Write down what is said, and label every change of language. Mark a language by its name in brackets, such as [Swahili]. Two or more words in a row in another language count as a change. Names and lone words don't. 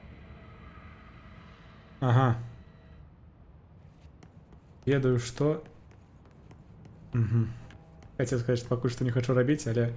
[Belarusian] Ага. Ведаю, што... [Russian] Хотел сказать, что [Belarusian] пакуль што не хочу рабіць, але...